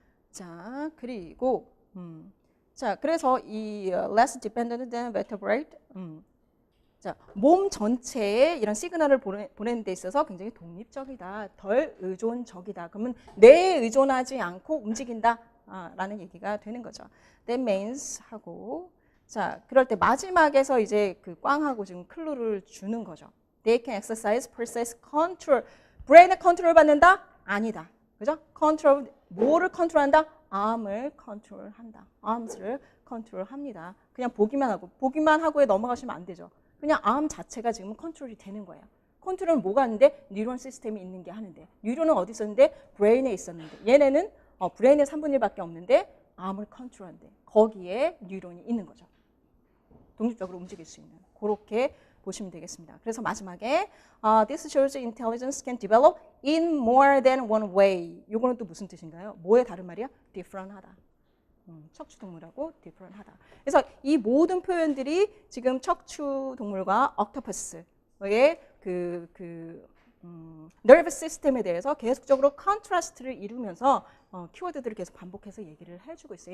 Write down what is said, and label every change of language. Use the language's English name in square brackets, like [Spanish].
[Korean] 자, 그리고 자, 그래서 이 [English] less dependent than vertebrate [Korean] 자, 몸 전체에 이런 시그널을 보내는 데 있어서 굉장히 독립적이다. 덜 의존적이다. 그러면 뇌에 의존하지 않고 움직인다. 라는 얘기가 되는 거죠. [English] That means [Korean] 하고 자, 그럴 때 마지막에서 이제 그 꽝하고 지금 클루를 주는 거죠. [English] They can exercise process control. [Korean] 브레인의 컨트롤 받는다? 아니다. 그죠? 컨트롤 뭐를 컨트롤한다? arm을 컨트롤한다. arms를 컨트롤합니다. 그냥 보기만 하고에 넘어가시면 안 되죠. 그냥 arm 자체가 지금 컨트롤이 되는 거예요. 컨트롤은 뭐가 하는데? 뉴런 시스템이 있는 게 하는데. 뉴런은 어디 있었는데? 브레인에 있었는데. 얘네는 브레인의 3분의 1밖에 없는데 arm을 컨트롤한대. 거기에 뉴런이 있는 거죠. 독립적으로 움직일 수 있는. 그렇게 보시면 되겠습니다. 그래서 마지막에 [English] this shows intelligence can develop in more than one way. [Korean] 이거는 또 무슨 뜻인가요? 뭐의 다른 말이야? different하다. 척추동물하고 different하다. 그래서 이 모든 표현들이 지금 척추동물과 옥토퍼스의 그 nervous system에 대해서 계속적으로 컨트라스트를 이루면서 키워드들을 계속 반복해서 얘기를 해주고 있어요.